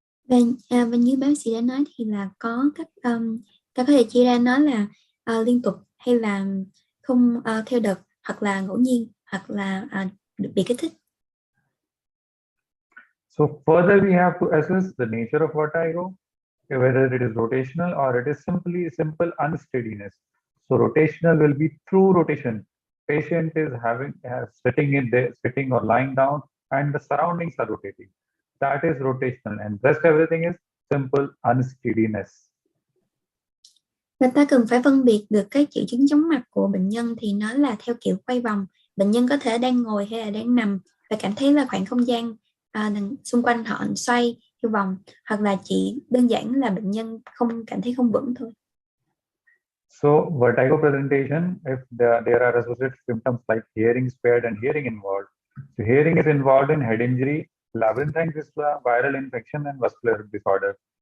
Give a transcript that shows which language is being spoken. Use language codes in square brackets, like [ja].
[vi] Và như bác sĩ đã nói thì là có các ta có thể chia ra nó là liên tục hay là không theo đợt, hoặc là ngẫu nhiên, hoặc là bị kích thích. [en] So further we have to assess the nature of vertigo, whether it is rotational or it is simple unsteadiness. So rotational will be through rotation. Patient is sitting or lying down, and the surroundings are rotating. That is rotational, and rest everything is simple unsteadiness. [vi] Và ta cần phải phân biệt được các triệu chứng chóng mặt của bệnh nhân thì nó là theo kiểu quay vòng. Bệnh nhân có thể đang ngồi hay là đang nằm và cảm thấy là khoảng không gian xung quanh họ xoay theo vòng, hoặc là chỉ đơn giản là bệnh nhân cảm thấy không vững thôi. [en] So vertigo presentation, if there are associated symptoms like hearing impaired and hearing involved. So hearing is involved in head injury, labyrinthine fistula, viral infection, and vascular disorder.